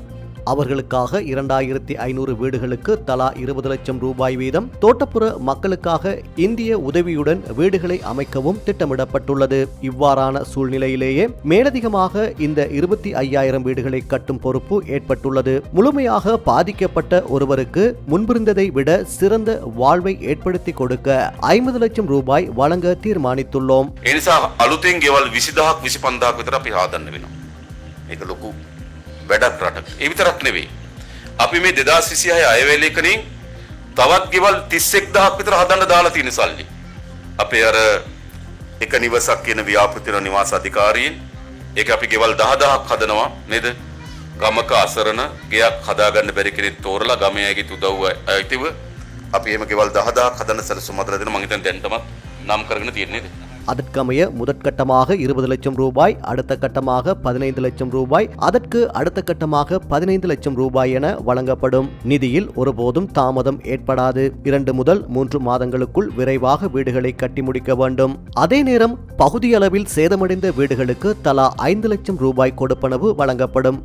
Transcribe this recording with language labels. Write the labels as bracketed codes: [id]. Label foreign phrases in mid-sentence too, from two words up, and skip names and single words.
[ta] அவர்களுக்காக 2,500 வீடுகளுக்கு தலா 20 லட்சம் ரூபாய் வீதம், தோட்டப்புற மக்களுக்காக இந்திய உதவியுடன் வீடுகளை அமைக்கவும் திட்டமிடப்பட்டுள்ளது. இவ்வாறான சூழ்நிலையிலேயே மேலதிகமாக இந்த 25,000 வீடுகளை கட்டும் பொறுப்பு ஏற்பட்டுள்ளது. முழுமையாக பாதிக்கப்பட்ட ஒருவருக்கு முன்பிருந்ததை விட சிறந்த வாழ்வை ஏற்படுத்தி கொடுக்க 50 லட்சம் ரூபாய் வழங்க தீர்மானித்துள்ளோம். [si] අලුතෙන් ගෙවල් 20,000ක් 25,000ක් විතර අපි හදන්න වෙනවා. මේක ලොකු වැඩක් රටක. ඒ විතරක් නෙවෙයි. අපි මේ 2026 අයවැයේකනින් තවත් ගෙවල් 31,000ක් විතර හදන්න දාලා තියෙන සල්ලි. අපේ අර එක නිවසක් කියන ව්‍යාපෘතින නිවාස අධිකාරියෙන් ඒක අපි ගෙවල් 10,000ක් හදනවා නේද? ගමක අසරණ ගෙයක් හදාගන්න බැරි කෙනෙක් තෝරලා ගමේ අයගේ උදව්ව අයිතිව අපි එහෙම ගෙවල් 10,000ක් හදන්න සැලසුම් අදලා දෙනවා. මම හිතන්නේ දැන්ටමත් නම් කරගෙන තියෙන්නේ නේද? [ta] அதற்கமைய முதற்கட்டமாக 20 லட்சம் ரூபாய், அடுத்த கட்டமாக 15 லட்சம் ரூபாய், அதற்கு அடுத்த கட்டமாக 15 லட்சம் ரூபாய் என வழங்கப்படும். நிதியில் ஒருபோதும் தாமதம் ஏற்படாது. 2 முதல் 3 மாதங்களுக்குள் விரைவாக வீடுகளை கட்டி முடிக்க வேண்டும். அதே நேரம் பகுதியளவில் சேதமடைந்த வீடுகளுக்கு தலா 5 லட்சம் ரூபாய் கொடுப்பனவு வழங்கப்படும்.